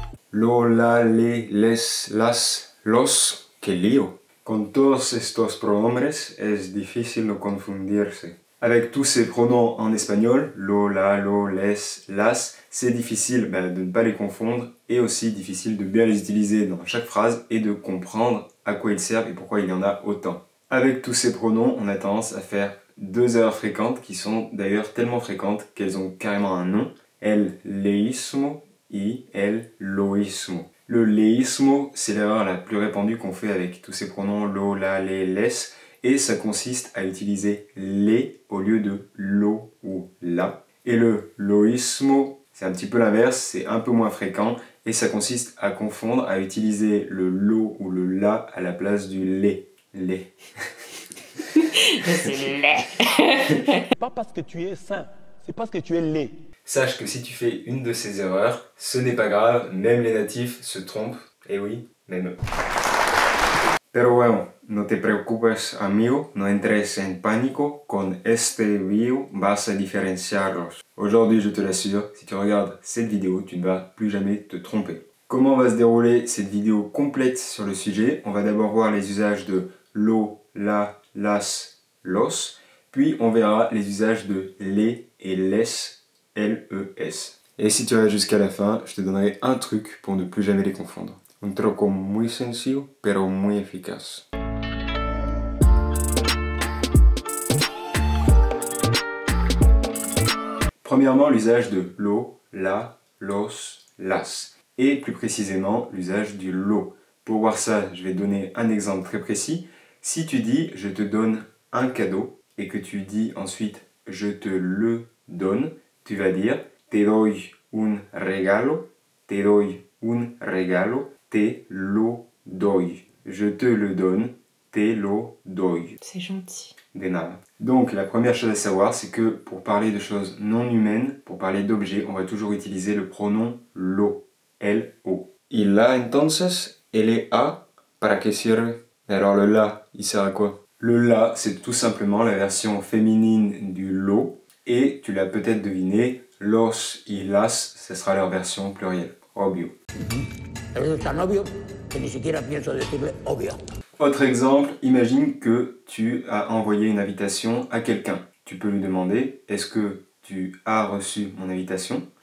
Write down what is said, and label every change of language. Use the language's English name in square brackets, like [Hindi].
[Spanish] Lo, la, le, les, las, los, qué lío. Con todos estos pronombres es difícil de confundirse. [French] Avec tous ces pronoms en espagnol, lo, la, lo, les, las, c'est difficile de ne pas les confondre et aussi difficile de bien les utiliser dans chaque phrase et de comprendre à quoi ils servent et pourquoi il y en a autant. Avec tous ces pronoms, on a tendance à faire deux erreurs fréquentes qui sont d'ailleurs tellement fréquentes qu'elles ont carrément un nom. [Spanish] El leísmo y el loísmo. [French] Le leísmo, c'est l'erreur la plus répandue qu'on fait avec tous ces pronoms lo, la, les, les, et ça consiste à utiliser les au lieu de lo ou la. Et le loísmo, c'est un petit peu l'inverse, c'est un peu moins fréquent et ça consiste à confondre, à utiliser le lo ou le la à la place du les. Les. C'est laid. Pas parce que tu es sain, c'est parce que tu es laid. Sache que si tu fais une de ces erreurs, ce n'est pas grave, même les natifs se trompent. Et oui, même eux. [Spanish] Pero bueno, no te preocupes amigo, no entres en pánico, con este video vas a diferenciarlos. [French] Aujourd'hui, je te l'assure, si tu regardes cette vidéo, tu ne vas plus jamais te tromper. Comment va se dérouler cette vidéo complète sur le sujet? On va d'abord voir les usages de lo, la, las, los, puis on verra les usages de les et les, L-E-S. Et si tu vas jusqu'à la fin, je te donnerai un truc pour ne plus jamais les confondre. [Spanish] Un truco muy sencillo, pero muy eficaz. [French] Premièrement, l'usage de lo, la, los, las. Et plus précisément, l'usage du lo. Pour voir ça, je vais donner un exemple très précis. Si tu dis « je te donne un cadeau » et que tu dis ensuite « je te le donne », tu vas dire [Spanish] te doy un regalo, te doy un regalo, te lo doy. [French] Je te le donne, [Spanish] te lo doy. [French] C'est gentil. [Spanish] De nada. [French] Donc la première chose à savoir, c'est que pour parler de choses non humaines, pour parler d'objets, on va toujours utiliser le pronom lo, L-O. [Spanish] Y la entonces, L-A, ¿para qué sirve? [French] Alors le la, il sert à quoi? Le la, c'est tout simplement la version féminine du lo. Et tu l'as peut-être deviné, los y las, ce sera leur version plurielle. [Spanish] Obvio. Eso es tan obvio que ni siquiera pienso decirle obvio. [French] Autre exemple, imagine que tu as envoyé une invitation à quelqu'un. Tu peux lui demander, est-ce que tu as reçu mon invitation?